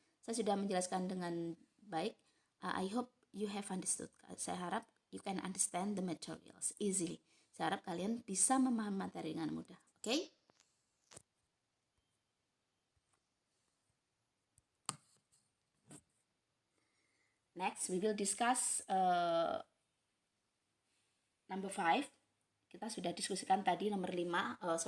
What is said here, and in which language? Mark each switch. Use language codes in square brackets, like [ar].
[id] Saya sudah menjelaskan dengan baik. [en] I hope you have understood. [id] Saya harap [en] you can understand the materials easily. [id] Saya harap kalian bisa memahami materi dengan mudah. Okay? [en] Next, we will discuss number 5. [id] Kita sudah diskusikan tadi nomor 5.